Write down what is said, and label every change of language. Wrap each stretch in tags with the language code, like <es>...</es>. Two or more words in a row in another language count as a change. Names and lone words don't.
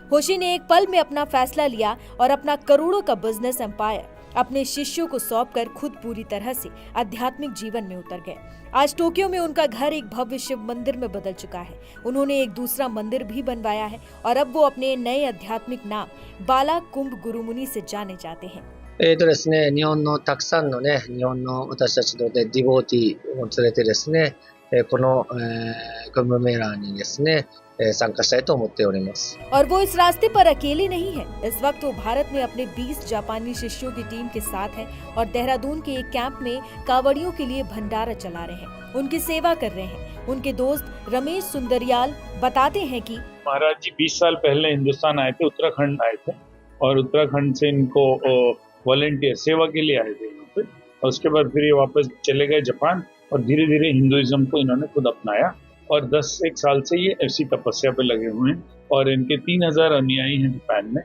<hi>होशी ने एक पल में अपना फैसला लिया और अपना करोड़ों का बिजनेस एम्पायर अपने शिष्यों को सौंपकर खुद पूरी तरह से आध्यात्मिक जीवन में उतर गए। आज टोक्यो में उनका घर एक भव्य शिव मंदिर में बदल चुका है। उन्होंने एक दूसरा मंदिर भी बनवाया है और अब वो अपने नए आध्यात्मिक नाम बाला कुंभ गुरुमुनि से जाने जाते हैं।</hi> <ja>ですね、日本のたくさんのね、日本の私たちのディボーティーを連れてですね、この、クンブメラーにですね、参加したいと思っております。</ja> <hi>और वो इस रास्ते पर अकेले नहीं है। इस वक्त वो भारत में अपने 20 जापानी शिष्यों की टीम के साथ है और देहरादून के एक कैंप में कावड़ियों के लिए भंडारा चला रहे हैं, उनकी सेवा कर रहे हैं। उनके दोस्त रमेश सुंदरियाल बताते हैं कि महाराज जी 20 साल पहले हिंदुस्तान आए थे, उत्तराखंड आए थे और उत्तराखंड से इनको वॉलेंटियर सेवा के लिए आए थे यहाँ पे और उसके बाद फिर ये वापस चले गए जापान और धीरे धीरे हिंदुइज्म को इन्होंने खुद अपनाया और 10-1 साल से ये ऐसी तपस्या पे लगे हुए हैं और इनके 3000 अनुयायी हैं जापान में।</hi>